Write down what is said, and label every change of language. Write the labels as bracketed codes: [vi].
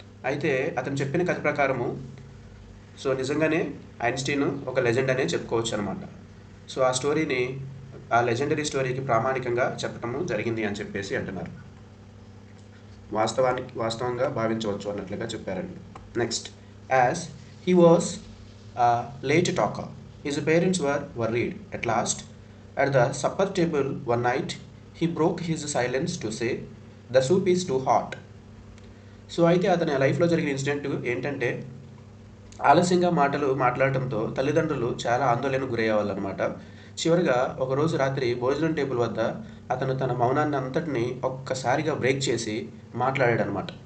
[te] అయితే అతను చెప్పిన కథ ప్రకారము సో నిజంగానే ఐన్స్టీన్ ఒక లెజెండ్ అనే చెప్పుకోవచ్చు అనమాట. సో ఆ లెజెండరీ స్టోరీకి ప్రామాణికంగా చెప్పటము జరిగింది అని చెప్పేసి అంటున్నారు. వాస్తవంగా భావించవచ్చు అన్నట్లుగా చెప్పారండి. [en] Next, as he was late talker, his parents were worried. At last, at the supper table one night, he broke his silence to say, "The soup is too hot." [te] So అయితే అతని లైఫ్లో జరిగిన ఇన్సిడెంట్ ఏంటంటే ఆలస్యంగా మాట్లాడటంతో తల్లిదండ్రులు చాలా ఆందోళనకు గురయ్యేవాళ్ళు అనమాట. చివరిగా ఒకరోజు రాత్రి భోజనం టేబుల్ వద్ద అతను తన మౌనాన్ని అంతటిని ఒక్కసారిగా బ్రేక్ చేసి మాట్లాడాడనమాట.